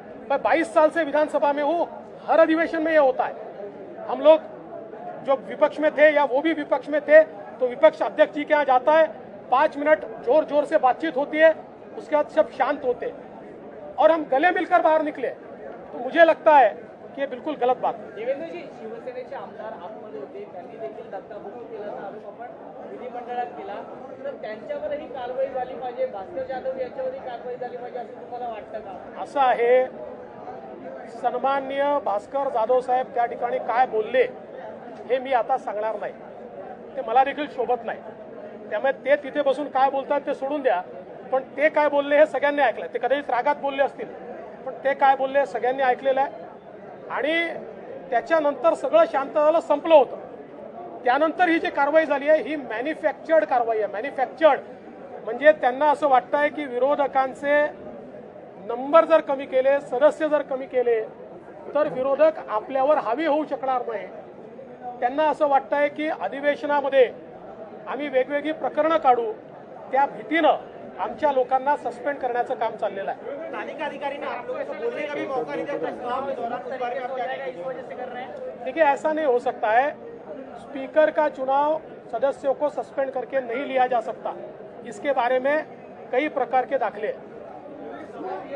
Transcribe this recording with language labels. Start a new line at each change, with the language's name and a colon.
Hindi: मैं 22 साल से विधानसभा में हूं, हर अधिवेशन में ये होता है। हम लोग जो विपक्ष में थे या वो भी विपक्ष में थे तो विपक्ष अध्यक्ष जी के यहाँ जाता है, 5 मिनट जोर जोर से बातचीत होती है, उसके बाद सब शांत होते हैं और हम गले मिलकर बाहर निकले। तो मुझे लगता है की बिल्कुल गलत बात है।
Marathi: देवेंद्रजी, शिवसेनेचे आमदार आतमध्ये होते, त्यांनी देखील धक्काबुक्की केल्याचा आरोप आपण विधिमंडळात केला, तर त्यांच्यावरही कारवाई झाली पाहिजे, भास्कर जाधव यांच्यावरही कारवाई झाली पाहिजे असं तुम्हाला वाटतं का? असं आहे, सन्माननीय भास्कर जाधव साहेब त्या ठिकाणी काय बोलले हे मी आता सांगणार नाही, ते मला देखील शोभत नाही। त्यामुळे ते तिथे बसून काय बोलतात ते सोडून द्या, पण ते काय बोलले हे सगळ्यांनी ऐकलं। ते कदाचित रागात बोलले असतील, पण ते काय बोलले सगळ्यांनी ऐकलेलं आहे आणि त्याच्यानंतर सगळं शांत झालं, संपलं होतं। त्यानंतर ही जी कारवाई झाली आहे ही मॅन्युफॅक्चर्ड कारवाई आहे। मॅन्युफॅक्चर्ड म्हणजे त्यांना असं वाटतंय की विरोधकांचे नंबर जर कमी केले, सदस्य जर कमी केले तर विरोधक आपल्यावर हावी होऊ शकणार नाही। त्यांना असं वाटतंय की अधिवेशनामध्ये आम्ही वेगवेगळी प्रकरणं काढू, त्या भीतीनं आमच्या लोकांना सस्पेंड करण्याचं काम चाललेलं आहे।
Hindi: तालिका अधिकारी ने आप लोगों को बोलने का भी मौका नहीं दिया, प्रस्ताव के दौरान उस बारे में आप क्या कहेंगे? इस वजह से कर रहे हैं। देखिए, ऐसा नहीं हो सकता है। स्पीकर का चुनाव सदस्यों को सस्पेंड करके नहीं लिया जा सकता, इसके बारे में कई प्रकार के दाखले हैं।